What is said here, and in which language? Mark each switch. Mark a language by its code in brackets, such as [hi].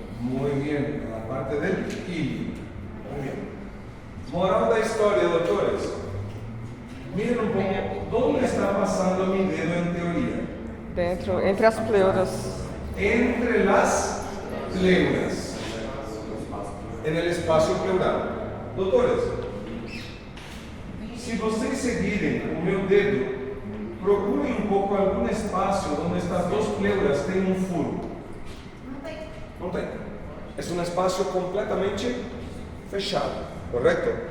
[es] Muy bien, en la parte del hilo. Muy bien. [pt] Moral da historia, [es] doctores. Miren un poco, ¿dónde está pasando mi dedo en teoría? [pt] Dentro, entre as pleuras. [es] Entre las pleuras, en el espacio pleural. [pt] Doctores, se vocês seguirem o meu dedo, [es] procure un poco algún espacio donde estas dos pleuras tengan un furo. [pt] No tem. [es] Es un espacio completamente fechado, ¿correcto?